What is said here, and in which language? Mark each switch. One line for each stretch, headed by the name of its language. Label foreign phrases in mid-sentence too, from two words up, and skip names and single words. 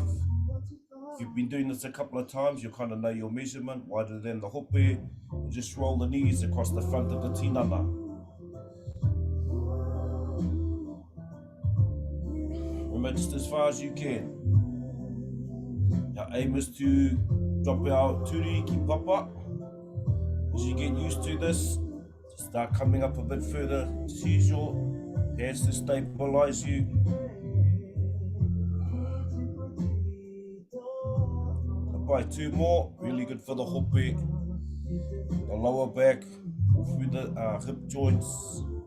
English: If you've been doing this a couple of times, you'll kind of know your measurement wider than the hope. And just roll the knees across the front of the tinana. Remember, just as far as you can. Our aim is to drop our
Māori: turi ki papa.
English: As you get used to this, start coming up a bit further. Just use your hands to stabilize you. Apply two more, really good for the hope, the lower back, through the hip joints.